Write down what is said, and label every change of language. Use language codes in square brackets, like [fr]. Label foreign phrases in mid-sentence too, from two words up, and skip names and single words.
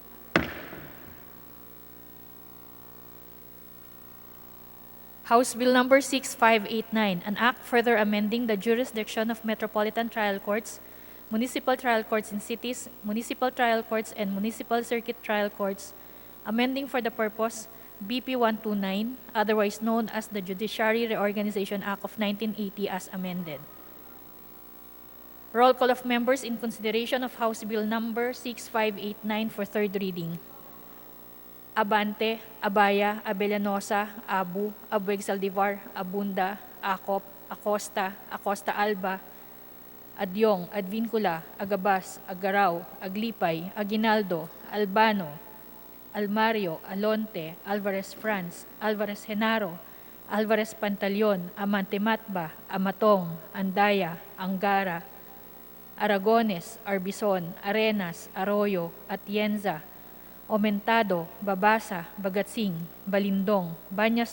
[en] House Bill Number 6589, an act further amending the jurisdiction of metropolitan trial courts, municipal trial courts in cities, municipal trial courts, and municipal circuit trial courts, amending for the purpose BP 129, otherwise known as the Judiciary Reorganization Act of 1980 as amended. Roll call of members in consideration of House Bill Number 6589 for third reading. Abante, Abaya, Abellanosa, Abu, Abueg Saldivar, Abunda, Acop, Acosta, Acosta Alba, Adyong, Advincula, Agabas, Agaraw, Aglipay, Aguinaldo, Albano, Almario, Alonte, Alvarez France, Alvarez Genaro, Alvarez Pantaleon, Amante Matba, Amatong, Andaya, Angara, Aragones, Arbison, Arenas, Arroyo, Atienza, Omentado, Babasa, Bagatsing, Balindong, Banyas